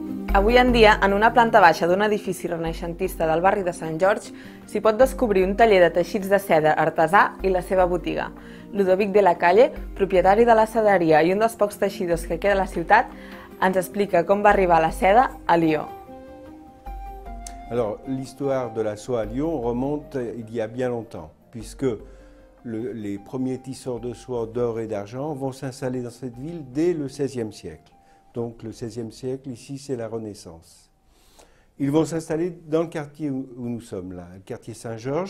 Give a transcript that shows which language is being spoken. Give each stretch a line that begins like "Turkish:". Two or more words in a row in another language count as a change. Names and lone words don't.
Catalan: Avui en dia, en una planta baixa d'un edifici renaixentista del barri de Sant George, s'hi pot descobrir un taller de teixits de seda artesà i la seva botiga. Ludovic de la Calle, propietari de la sederia i un dels pocs teixidors que queda a la ciutat, ens explica com va arribar la seda a Lió.
French: Alors, l'histoire de la soie à Lyon remonte il y a bien longtemps, puisque les premiers tisseurs de soie d'or et d'argent vont s'installer dans cette ville dès le XVIe siècle. Donc le XVIe siècle, ici, c'est la Renaissance. Ils vont s'installer dans le quartier où nous sommes là, le quartier Saint-Georges.